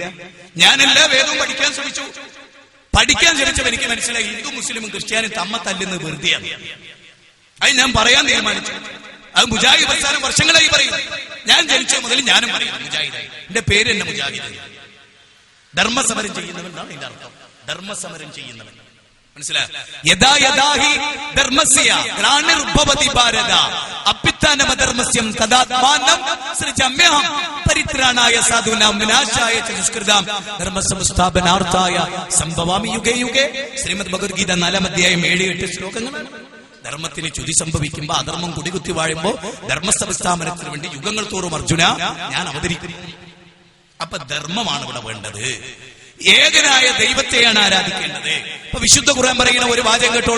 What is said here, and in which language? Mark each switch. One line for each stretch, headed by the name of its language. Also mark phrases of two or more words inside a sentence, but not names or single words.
Malayalam: ഞാൻ എല്ലാ വേദവും പഠിക്കാൻ ശ്രമിച്ചപ്പോൾ എനിക്ക് മനസ്സിലായി ഹിന്ദു മുസ്ലിമും ക്രിസ്ത്യാനും തമ്മ തല്ലുന്നത് വെറുതെയാണ്. അത് ഞാൻ പറയാൻ തീരുമാനിച്ചു. അത് മുജാഹിദ് പ്രസ്ഥാനം വർഷങ്ങളായി പറയും. ഞാൻ ജനിച്ച മുതൽ ഞാനും പറയും മുജാഹിദായി. എന്റെ പേര് തന്നെ മുജാഹിദ്. ധർമ്മസമരം ചെയ്യുന്നവൻ എന്നാണ് ഇതിന്റെ അർത്ഥം. ധർമ്മസമരം ചെയ്യുന്നവൻ, മനസ്സിലായി?
Sanskrit: യഥാ യഥാഹി ധർമ്മസ്യ ഗ്ലാനിർഭവതി ഭാരത അഭ്യുത്ഥാനം അധർമ്മസ്യം തദാത്മാനം സൃജമ്യഹം പരിത്രാണായ സാധൂനാം വിനാശായ ച ദുഷ്കൃതാം ധർമ്മസംസ്ഥാപനാർത്ഥായ സംഭവാമി യുഗേ യുഗേ.
Malayalam: ശ്രീമദ് ഭഗവത്ഗീത 4-ാം അധ്യായം 7-8 ശ്ലോകങ്ങളാണ്. ധർമ്മത്തിന് ചുതി സംഭവിക്കുമ്പോ, അധർമ്മം കുടികുത്തി വാഴുമ്പോ ധർമ്മസംസ്ഥാപനത്തിന് വേണ്ടി യുഗങ്ങൾ തോറും അർജുന ഞാൻ അവതരിക്കും. അപ്പൊ ധർമ്മമാണ് ഇവിടെ വേണ്ടത്. ഏകനായ ദൈവത്തെയാണ് ആരാധിക്കേണ്ടത്. ഇപ്പൊ വിശുദ്ധ ഖുർആൻ പറയുന്ന ഒരു വാചകം കേട്ടോളൂ.